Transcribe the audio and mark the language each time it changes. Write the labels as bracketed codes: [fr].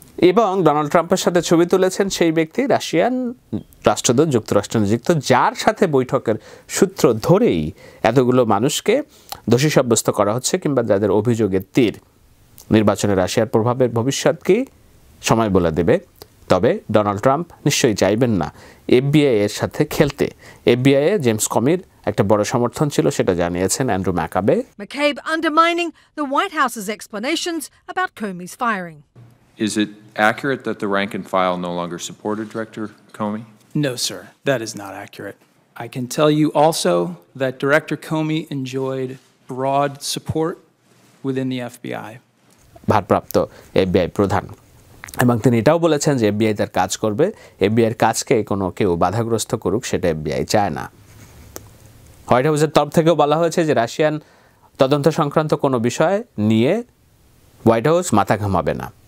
[bn] এবং ডোনাল্ড ট্রাম্পের সাথে ছবি তুলেছেন সেই ব্যক্তি রাশিয়ান রাষ্ট্রদূত যুক্তরাষ্ট্রে নিযুক্ত, যার সাথে বৈঠকের সূত্র ধরেই এতগুলো মানুষকে দোষী সাব্যস্ত করা হচ্ছে কিংবা যাদের অভিযোগের তীর। নির্বাচনে রাশিয়ার প্রভাবের ভবিষ্যৎ কি সময় বলে দেবে, তবে ডোনাল্ড ট্রাম্প নিশ্চয়ই চাইবেন না এফবিআই এর সাথে খেলতে। এফবিআই এ জেমস কমির একটা বড় সমর্থন ছিল, সেটা জানিয়েছেন Andrew ম্যাকাবে। [en] McCabe undermining the White House's explanations about Comey's firing. Is it accurate that the rank and file no longer supported Director Comey? No, sir, that is not accurate. I can tell you also that Director Comey enjoyed broad support within the FBI. [bn] ভারপ্রাপ্ত FBI প্রধান, এবং তিনি এটাও বলেছেন যে FBI তার কাজ করবে, এফবিআইয়ের কাজকে কোনো কেউ বাধাগ্রস্ত করুক সেটা এফবিআই চায় না। হোয়াইট হাউসের তরফ থেকেও বলা হয়েছে যে রাশিয়ান তদন্ত সংক্রান্ত কোনো বিষয় নিয়ে হোয়াইট হাউস মাথা ঘামাবে না।